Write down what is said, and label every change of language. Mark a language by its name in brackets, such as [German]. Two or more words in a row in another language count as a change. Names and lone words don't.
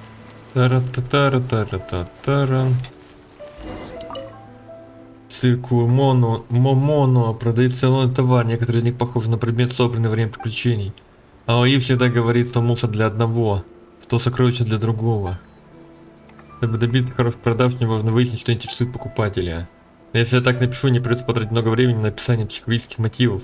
[Russian] Тара-та-тара-тара-та-тара. Цирку Момоно продает целый товар, некоторые из них похожи на предмет, собранный во время приключений. АОИ всегда говорит, что мусор для одного, что сокровище для другого. Чтобы добиться хороших продаж, мне важно выяснить, что интересует покупателя. Но если я так напишу, не придется потратить много времени на описание психологических мотивов.